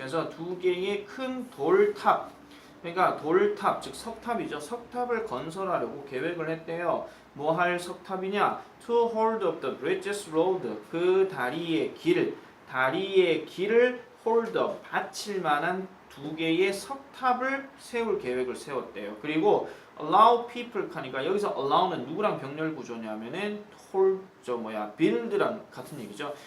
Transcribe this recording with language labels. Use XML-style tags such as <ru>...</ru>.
<ko>그래서 2개의 큰 돌탑. 그러니까 돌탑, 즉 석탑이죠. 석탑을 건설하려고 계획을 했대요. 뭐 할 석탑이냐?</ko> <en>To hold up the bridge's road.</en> <ko>그 다리의 길을</ko> <en>hold up,</en> <ko>받칠 만한 2개의 석탑을 세울 계획을 세웠대요. 그리고</ko> <en>allow people</en> <ko>하니까 여기서 allow는 누구랑 병렬 구조냐면은 build랑 같은 얘기죠.</ko>